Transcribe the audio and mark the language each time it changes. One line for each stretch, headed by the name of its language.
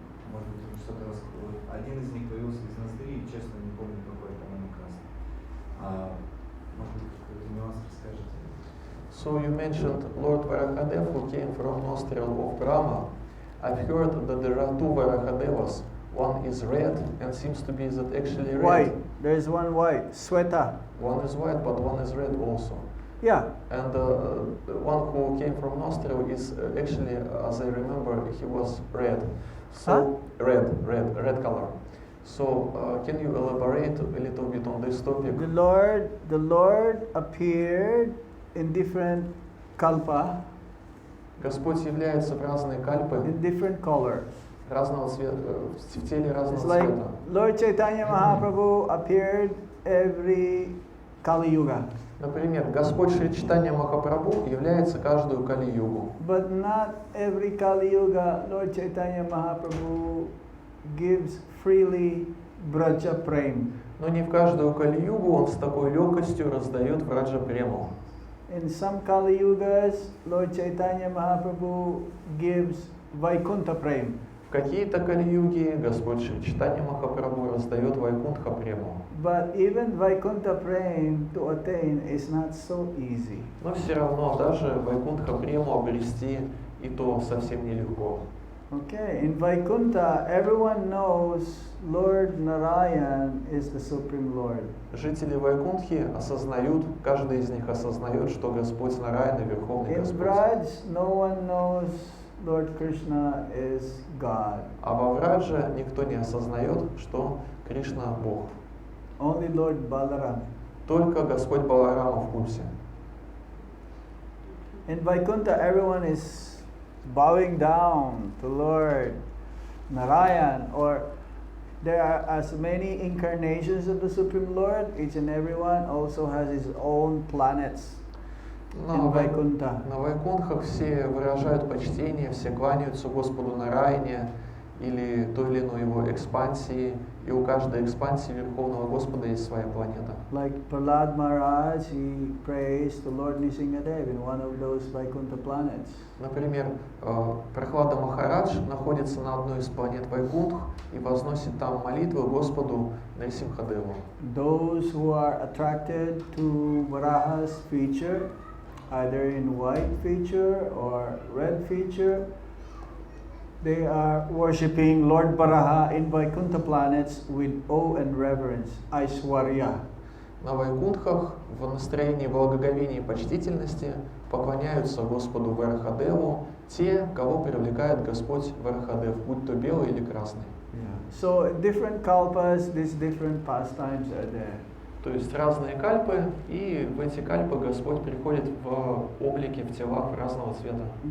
Russian: Может быть, вы что-то раскроете. Один из них появился из монастыря, и, честно, не помню, какой, по-моему, красный. Может быть, какой-то нюанс расскажете?
English: So you mentioned Lord Varahadev who came from nostril of Brahma. I've heard that there are 2 Varahadevas. One is red and seems to be that actually red. White. There's one white. Sweta. One is white, but one is red also. Yeah. And the one who came from nostril is actually, as I remember, he was red. So red color. So can you elaborate a little bit on this topic? The Lord appeared in different kalpa,
Russian: Господь является в разные кальпы,
English: in different colors.
Russian: разного цвета, в теле разного
English: It's like
Russian: цвета.
English: Lord Chaitanya Mahaprabhu appeared every Kali Yuga.
Russian: Например, Господь Шри Чайтанья Махапрабху является каждую Кали-югу.
English: But not every Kali Yuga Lord Chaitanya Mahaprabhu gives freely Braja Prem.
Russian: Но не в каждую Кали-югу он с такой легкостью раздает Враджа Прему.
English: In some Kali Yugas, Lord Chaitanya Mahaprabhu gives Vaikuntha Prem.
Russian: В какие-то Кали-юги Господь Шри Чайтанья Махапрабху раздает Вайкунтха Прему.
English: But even Vaikuntha Prem to attain is not so easy.
Russian: Но все равно даже Вайкунтха Прему обрести и то совсем нелегко.
English: Okay, in Vaikuntha, everyone knows Lord Narayan is the Supreme Lord.
Russian: Жители Вайкунтхи осознают, каждый из них осознает, что Господь Нараяна Верховный
English: In
Russian: Господь.
English: Braj, no one knows Lord Krishna is God.
Russian: А во Врадже никто не осознает, что Кришна Бог.
English: Only Lord Balaram.
Russian: Только Господь Баларама в курсе.
English: In Vaikuntha, everyone is bowing down to Lord Narayan, or there are as many incarnations of the Supreme Lord. Each and everyone also has his own planets in Vaikuntha.
Russian: На Вайкунтхах все выражают почтение, все кланяются Господу Нараяне или той или иной его экспансии, и у каждой экспансии Верховного Господа есть своя планета.
English: Like Prahlad Maharaj, he prays to Lord Nrisimhadev in one of those Vaikuntha planets.
Russian: Например, Прохлада Махарадж находится на одной из планет Вайкунтх и возносит там молитвы Господу Нрисимхадеву.
English: Those who are attracted to Varaha's feature, either in white feature or red feature, they are worshipping Lord Varaha in Vaikuntha planets with awe and reverence, Aishwarya.
Russian: На Вайкунтхах в настроении благоговения и почтительности поклоняются Господу Варахадеву те, кого привлекает Господь Варахадев, будь то белый или красный.
English: So in different kalpas, these different pastimes are there.
Russian: То есть разные кальпы, и в эти кальпы Господь приходит в облике, в телах разного цвета.